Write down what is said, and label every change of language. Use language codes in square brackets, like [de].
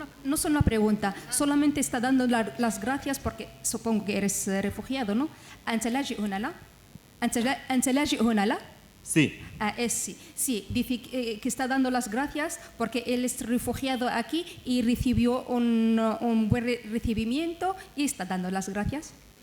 [es] No son una pregunta, solamente está dando las gracias porque supongo que eres refugiado, ¿no? [ar] ¿أنت لاجئ هنا لا؟ ¿أنت لاجئ هنا لا؟ [es] Sí. Sí, dice que está dando las gracias porque él es refugiado aquí y recibió un buen recibimiento y está dando las gracias.